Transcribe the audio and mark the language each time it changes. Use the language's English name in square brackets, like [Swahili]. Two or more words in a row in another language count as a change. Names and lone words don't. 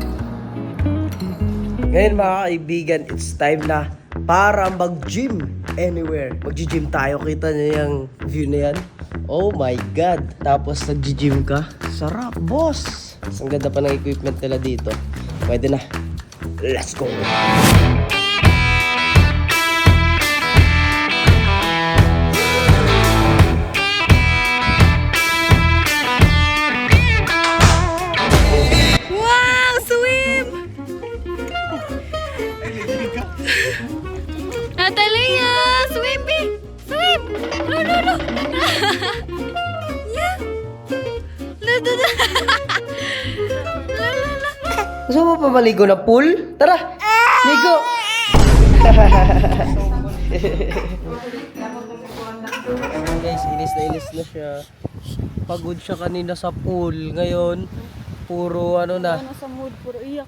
[Filipino] Ngayon mga kaibigan, [English] it's time [Filipino] na para mag-gym anywhere. Mag-gym tayo. Kita niyo yung view na yan? [English] Oh my God. [Filipino] Tapos nag-gym ka? Sarap, boss. Ang ganda pa ng equipment nila dito. Pwede na. [English] Let's go. Wow! Swim! Natalia! Swim, B! Swim! No, no, no! Yeah! No, no, no! La, la, la. [Filipino] Gusto mo pa maligo na pool? Tara! Ligo! Guys, inis na siya. Pagod siya kanina sa pool. Ngayon, puro ano na. Ano sa mood? Puro iyak.